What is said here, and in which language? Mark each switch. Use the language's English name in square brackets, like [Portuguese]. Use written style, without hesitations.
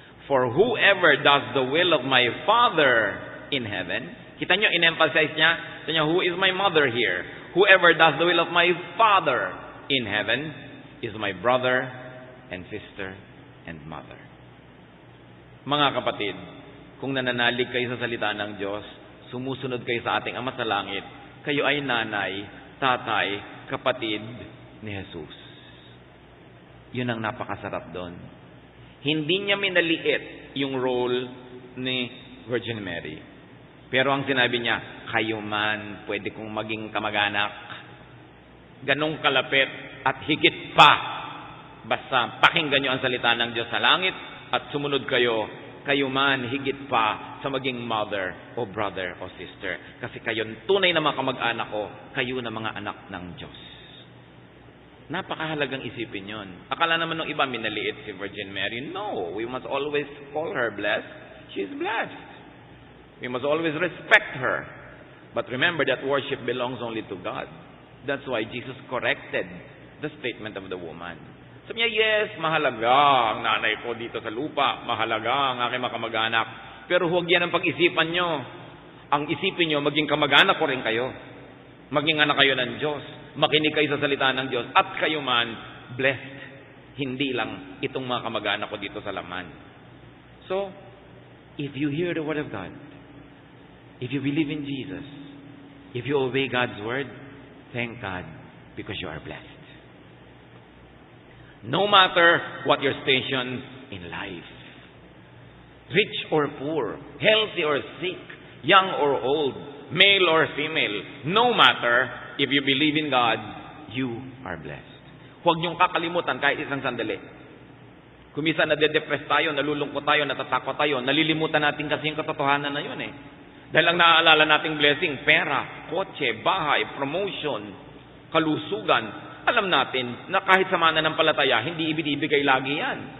[English] For whoever does the will of my Father in heaven, [Filipino] kita nyo, in-emphasize niya, [English] who is my mother here? Whoever does the will of my Father in heaven is my brother and sister and mother. [Filipino] Mga kapatid, kung nananalig kayo sa salita ng Diyos, sumusunod kayo sa ating Ama sa Langit, kayo ay nanay, tatay, kapatid ni Jesus. Yun ang napakasarap doon. Hindi niya minaliit yung role ni Virgin Mary. Pero ang sinabi niya, kayo man, pwede kong maging kamag-anak. Ganong kalapit at higit pa. Basta pakinggan niyo ang salita ng Diyos sa langit at sumunod kayo, kayo man higit pa sa maging mother o brother o sister. Kasi kayo tunay na mga kamag-anak ko, kayo na mga anak ng Diyos. Napakahalagang isipin yon. Akala naman ng iba minaliit si Virgin Mary. [English] No, we must always call her blessed. She's blessed. We must always respect her. But remember that worship belongs only to God. That's why Jesus corrected the statement of the woman. [Filipino] Sabi niya, yes, mahalaga ang nanay ko dito sa lupa. Mahalaga ang aking mga kamag-anak. Pero huwag yan ang pag-isipan nyo. Ang isipin nyo, maging kamag-anak ko rin kayo. Maging anak kayo ng Diyos. Makinig kayo sa salita ng Diyos. At kayo man, blessed. Hindi lang itong mga kamag-anak ko dito sa laman. [English] So, if you hear the word of God, if you believe in Jesus, if you obey God's word, thank God because you are blessed. No matter what your station in life, rich or poor, healthy or sick, young or old, male or female, no matter, if you believe in God, you are blessed. [Filipino] Huwag niyong kakalimutan kahit isang sandali. Kung minsan nade-depress tayo, nalulungkot tayo, natatakot tayo, nalilimutan natin kasi yung katotohanan na yun eh. Dahil ang naaalala nating blessing, pera, kotse, bahay, promotion, kalusugan, alam natin na kahit sa mananampalataya, hindi ibinibigay lagi yan.